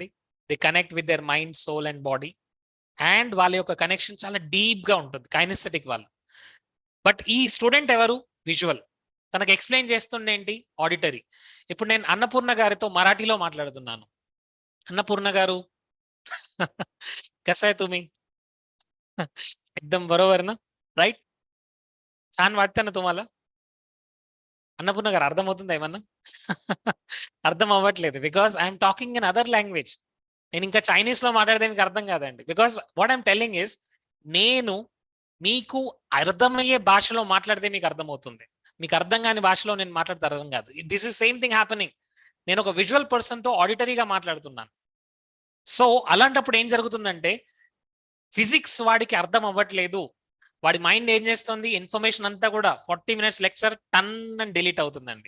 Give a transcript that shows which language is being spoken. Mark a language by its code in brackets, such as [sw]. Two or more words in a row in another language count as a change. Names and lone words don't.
[en] they connect with their mind, soul and body, and [te] వాళ్ళ యొక్క కనెక్షన్ చాలా డీప్ గా ఉంటుంది కైనెస్థెటిక్ వాళ్ళు. బట్ ఈ స్టూడెంట్ ఎవరు, విజువల్, తనకు ఎక్స్ప్లెయిన్ చేస్తుండేంటి, ఆడిటరీ. ఇప్పుడు నేను అన్నపూర్ణ గారితో మరాఠీలో మాట్లాడుతున్నాను. అన్నపూర్ణ గారు [mr] कसा हाय तुम्ही? एकदम बरोबर ना, రైట్? छान वाटतं ना तुम्हाला? [te] అన్నపూర్ణ గారు అర్థమవుతుందా ఏమన్నా? అర్థం అవ్వట్లేదు, [en] because I'm talking in other language. [te] నేను ఇంకా చైనీస్ లో మాట్లాడితే మీకు అర్థం కాదండి. [en] because what I'm telling is, [te] నేను మీకు అర్థమయ్యే భాషలో మాట్లాడితే మీకు అర్థమవుతుంది, మీకు అర్థం కాని భాషలో నేను మాట్లాడితే అర్థం కాదు. [en] this is same thing happening. [te] నేను ఒక [en] visual person [te] తో ఆడిటరీగా మాట్లాడుతున్నాను. సో అలాంటప్పుడు ఏం జరుగుతుందంటే, ఫిజిక్స్ వాడికి అర్థం అవ్వట్లేదు, వాడి మైండ్ ఏం చేస్తుంది, ఇన్ఫర్మేషన్ అంతా కూడా 40 [en] minutes lecture [te] టన్ అని డిలీట్ అవుతుందండి.